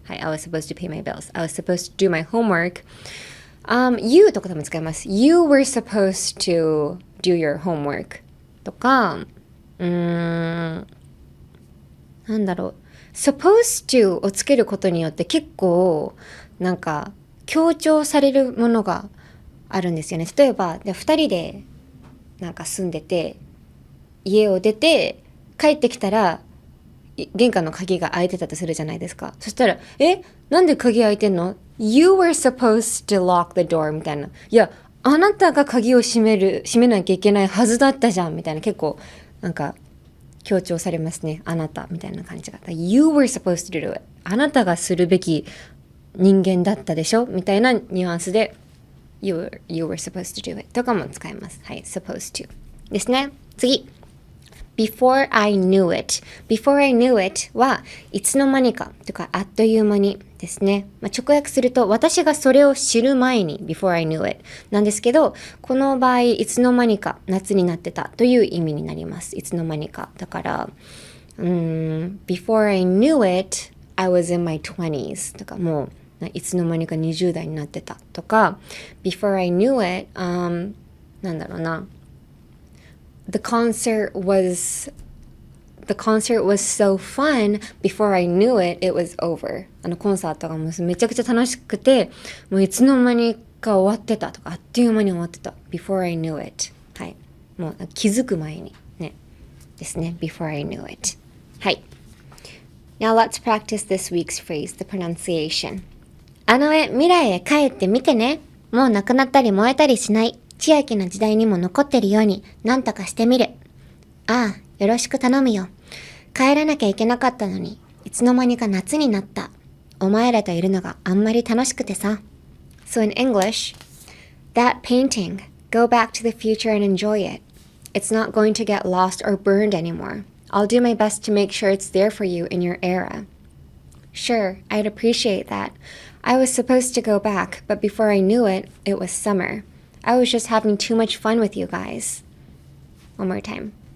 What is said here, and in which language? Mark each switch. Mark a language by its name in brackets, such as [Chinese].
[English] はい、I was supposed to pay my bills. I was supposed to do my homework.You [Japanese] とか多分使います。 [English] You were supposed to do your homework [Japanese] とか、なんだろう。 supposed to をつけることによって結構強調されるものがあるんですよね。例えば、2人で住んでて、家を出て帰ってきたら、玄関の鍵が開いてたとするじゃないですか。そしたら、なんで鍵開いてんの？ [English] You were supposed to lock the door [Japanese] みたいな。いや、あなたが鍵を閉めなきゃいけないはずだったじゃんみたいな。結構強調されますね。あなたみたいな感じが。 [English] You were supposed to do it。 [Japanese] あなたがするべき人間だったでしょみたいなニュアンスで [English] You were supposed to do it [Japanese] とかも使います。はい、supposed to ですね。 [English] 次。Before I knew it. Before I knew it [Japanese] はいつの間にかとかあっという間にですね。直訳すると私がそれを知る前に [English] Before I knew it [Japanese] なんですけど、この場合いつの間にか夏になってたという意味になります。いつの間にか。だから、 [English] Before I knew it, I was in my 20s [Japanese] とかもういつの間にか20代になってたとか [English] Before I knew it, [Japanese] なんだろうな [English] The concert was so fun. Before I knew it, it was over. [Japanese] コンサートがもうめちゃくちゃ楽しくて、もういつの間にか終わってたとか、あっという間に終わってた。 [English] Before I knew it. [Japanese] はい。もう気づく前にね。ですね。Before I knew it. はい。 [English] Now let's practice this week's phrase, the pronunciation. [Japanese] 未来へ帰ってみてね。もうなくなったり燃えたりしない。千秋の時代にも残ってるようになんとかしてみる。ああ、よろしく頼むよ。帰らなきゃいけなかったのに、いつの間にか夏になった。お前らといるのがあんまり楽しくてさ。 [English] So in English, that painting, go back to the future and enjoy it. It's not going to get lost or burned anymore. I'll do my best to make sure it's there for you in your era. Sure, I'd appreciate that. I was supposed to go back, but before I knew it, it was summer.I was just having too much fun with you guys. One more time.